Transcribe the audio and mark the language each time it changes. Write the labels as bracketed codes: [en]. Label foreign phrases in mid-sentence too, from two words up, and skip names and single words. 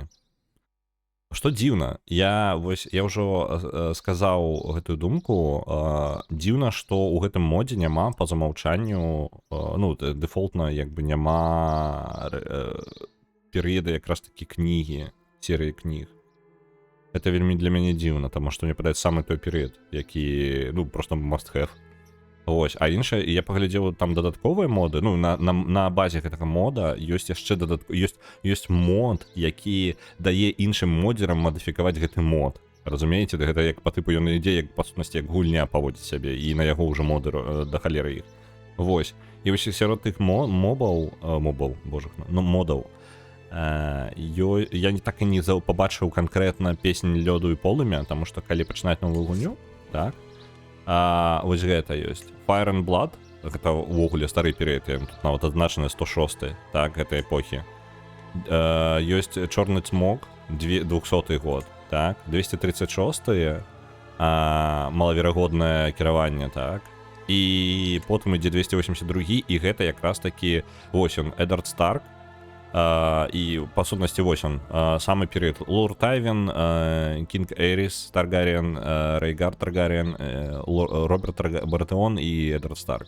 [be] Што дзіўна, я ўжо сказаў гэтую думку, дзіўна, што ў гэтым модзе няма па замаўчанню, ну, дэфолтна, як бы няма перыяда якраз такі кнігі, серыі кніг. Гэта вельмі для мяне дзіўна, таму што мне падаецца самы той перыяд, які, ну, просто [en] must have. [be] Вось, а іншае, я паглядзеў там дадатковыя моды, ну на базе гэтага мода ёсць яшчэ ёсць мод, які дае іншым модзерам мадыфікаваць гэты мод. Разумееце, гэта як па тыпу ён ідзе, як па сутнасці, як гульня паводзіць сябе, і на яго ўжо моды да халеры іх. Вось. І вось сярод тых модаў, я так і не пабачыў канкрэтна песнь лёду і полымя, таму што калі пачынаць новую гульню, так, вось гэта ёсць. Fire and Blood, гэта ўвогуле стары перыяд, тут нават адзначаны 106, так, гэтай эпохі. Ёсць Чорны цмок, 200 год, так, 236, малаверагоднае кіраванне, так, і потым ідзе 282, і гэта якраз такі, вось ён, Эдард Старк, і па сутнасці вось он, самы перыяд Лорд Тайвен, Кінг Эйрис Таргаріен, Рейгар Таргаріен, Роберт Баратеон і Эдард Старк.